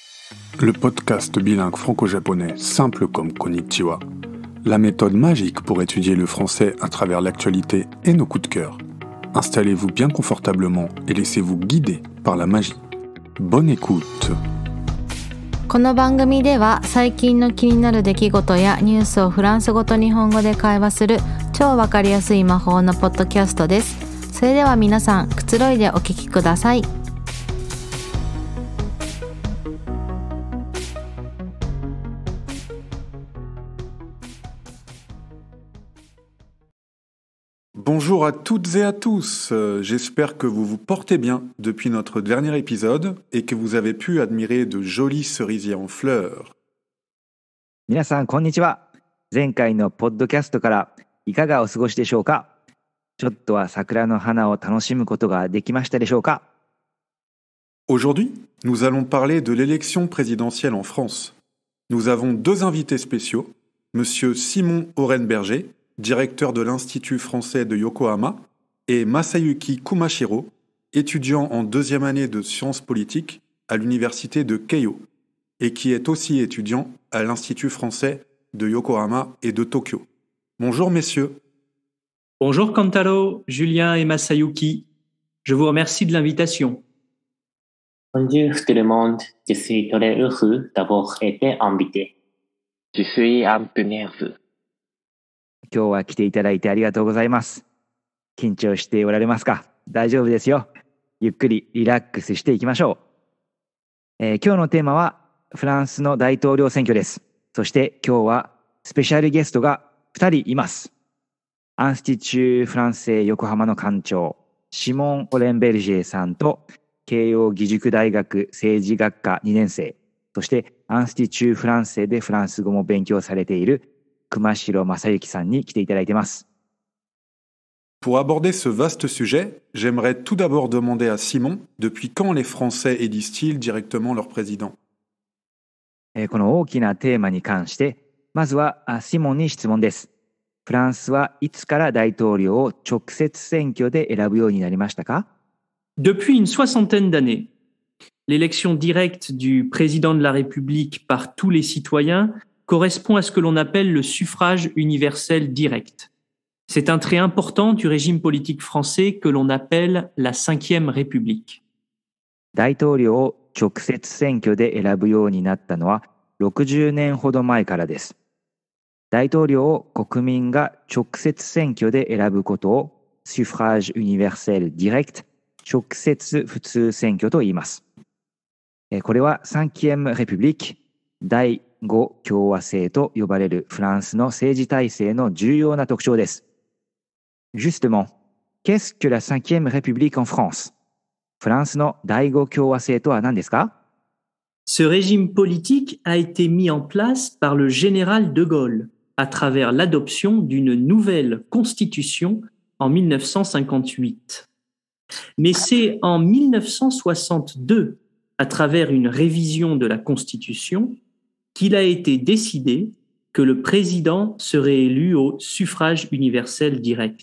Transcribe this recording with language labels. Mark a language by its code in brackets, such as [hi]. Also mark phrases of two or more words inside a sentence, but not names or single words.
[fr] Le podcast bilingue franco-japonais simple comme Konnichiwa. La méthode magique pour étudier le français à travers l'actualité et nos coups de cœur. Installez-vous bien confortablement et laissez-vous guider par la magie. Bonne écoute. [ja] この番組では最近の気になる出来事やニュースをフランス語と日本語で会話する超わかりやすい魔法のポッドキャストです。それでは皆さん、くつろいでお聞きください。 [fr] Bonjour à toutes et à tous, j'espère que vous vous portez bien depuis notre dernier épisode et que vous avez pu admirer de jolis cerisiers en fleurs. [ja] 皆さんこんにちは。前回のポッドキャストからいかがお過ごしでしょうか。ちょっとは桜の花を楽しむことができましたでしょうか。 [fr] Aujourd'hui, nous allons parler de l'élection présidentielle en France. Nous avons deux invités spéciaux, Monsieur Simon Orenberger, directeur de l'Institut français de Yokohama, et Masayuki Kumashiro, étudiant en deuxième année de sciences politiques à l'université de Keio, et qui est aussi étudiant à l'Institut français de Yokohama et de Tokyo. Bonjour messieurs. Bonjour Kantaro, Julien et Masayuki. Je vous remercie de l'invitation. Bonjour tout le monde, je suis très heureux d'avoir été invité. Je suis un peu nerveux. [ja] 今日は来ていただいてありがとうございます。緊張しておられますか。大丈夫ですよ。ゆっくりリラックスしていきましょう。今日のテーマはフランスの大統領選挙です。そして今日はスペシャルゲストが2人います。アンスティチュー・フランセ横浜の館長シモン・オレンベルジェさんと慶應義塾大学政治学科2年生、そしてアンスティチュー・フランセでフランス語も勉強されている熊代正幸さんに来ていただいています。 [fr] Pour aborder ce vaste sujet, j'aimerais tout d'abord demander à Simon depuis quand les Français élisent-ils directement leur président. [ja] この大きなテーマに関してまずはシモンに質問です。フランスはいつから大統領を直接選挙で選ぶようになりましたか。 [fr] Depuis une soixantaine d'années, l'élection directe du président de la République par tous les citoyens correspond à ce que l'on appelle le suffrage universel direct. C'est un trait important du régime politique français que l'on appelle la Ve République. [ja] 大統領を直接選挙で選ぶようになったのは60年ほど前からです。大統領を国民が直接選挙で選ぶことを [fr] suffrage universel direct、 [ja] 直接普通選挙と言います。これは [fr] Ve République、 [ja] 第5共和制と呼ばれるフランスの政治体制の重要な特徴です。 [fr] Justement, qu'est-ce que la Ve République en France? [ja] フランスの第5共和制とは何ですか？ [fr] Ce régime politique a été mis en place par le général de Gaulle à travers l'adoption d'une nouvelle constitution en 1958. Mais c'est en 1962, à travers une révision de la Constitution, qu'il a été décidé que le président serait élu au suffrage universel direct.